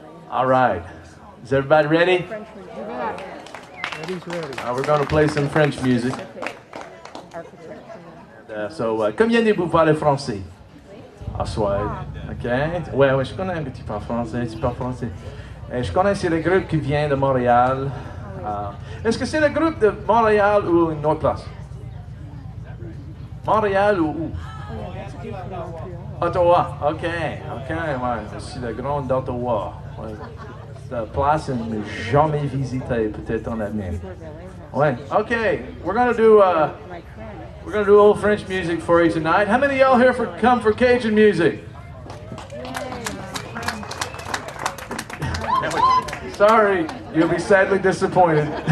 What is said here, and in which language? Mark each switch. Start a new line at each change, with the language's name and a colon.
English: All right. Is everybody ready? We're going to play some French music.
French: Combien-vous parlez français? Ah, soit. OK. Ouais, je connais un petit peu français. Tu parles français. Je connais c'est le groupe qui vient de Montréal. Est-ce que c'est le groupe de Montréal ou une autre place? Montréal ou où? Ottawa. OK. Ouais. C'est le grand d'Ottawa. Ouais. C'est la place que je n'ai jamais visitée, peut-être en avenir. Ouais. OK.
English: We're gonna do a little French music for you tonight. How many of y'all here come for Cajun music? Sorry, you'll be sadly disappointed.